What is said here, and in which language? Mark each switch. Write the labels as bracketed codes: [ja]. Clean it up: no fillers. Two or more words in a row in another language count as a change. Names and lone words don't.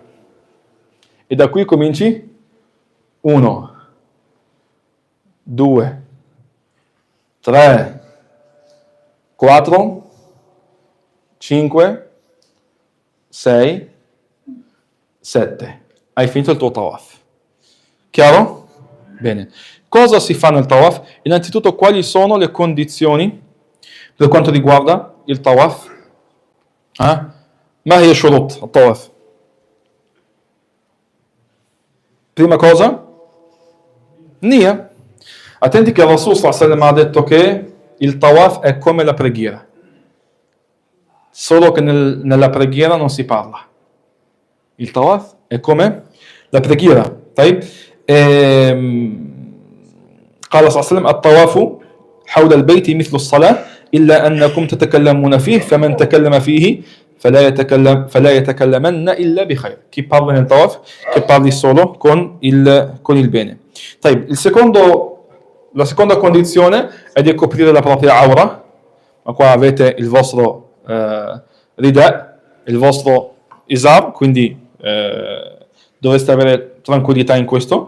[it] E da qui cominci 1, 2, 3, 4, 5, 6, 7. Hai finito il tuo tawaf. Chiaro? Bene. Cosa si fa nel tawaf? Innanzitutto, quali sono le condizioni per quanto riguarda il tawaf? [ar] Ma هي شروط الطواف? [it] Prima cosa? Nia. Attenti che il [ar] رسول صلى الله عليه وسلم [it] ha detto che il tawaf è come la preghiera. Solo che nella preghiera non si parla. Il tawaf è come la preghiera. [ar] طيب. قال صلى الله عليه وسلم الطواف حول البيت مثل الصلاة إلا أنكم تتكلمون فيه فمن تكلم فيه فلا يتكلمن إلا بخير. [it] Chi parla nel tawaf, che parli solo con il bene. [ar] طيب. [it] La seconda condizione è di coprire la propria aura. Ma qua avete il vostro rida, il vostro izar, quindi dovreste avere tranquillità in questo.